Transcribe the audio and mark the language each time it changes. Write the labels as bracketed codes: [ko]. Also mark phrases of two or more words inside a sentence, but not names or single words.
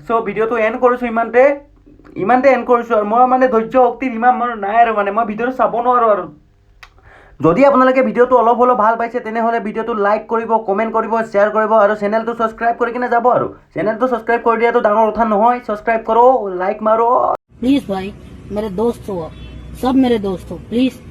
[as] চ' ভিডিঅ'টো এণ্ড কৰিছোঁ, ইমানতে এণ্ড কৰিছোঁ। আৰু মই মানে ধৈৰ্য শক্তিৰ ইমান নাই আৰু মানে মই ভিডিঅ'টো চাব নোৱাৰোঁ আৰু। যদি আপোনালোকে ভিডিঅ'টো অলপ হ'লেও ভাল পাইছে, তেনেহ'লে ভিডিঅ'টো লাইক কৰিব, কমেণ্ট কৰিব, শ্বেয়াৰ কৰিব, আৰু চেনেলটো ছাবস্ক্ৰাইব কৰি কিনে যাব। আৰু চেনেলটো ছাবস্ক্ৰাইব কৰি দিয়াটো ডাঙৰ কথা নহয়। ছাবস্ক্ৰাইব কৰো, লাইক মাৰো। [hi] प्लीज भाई मेरे दोस्त हो आप, सब मेरे दोस्त हो, प्लीज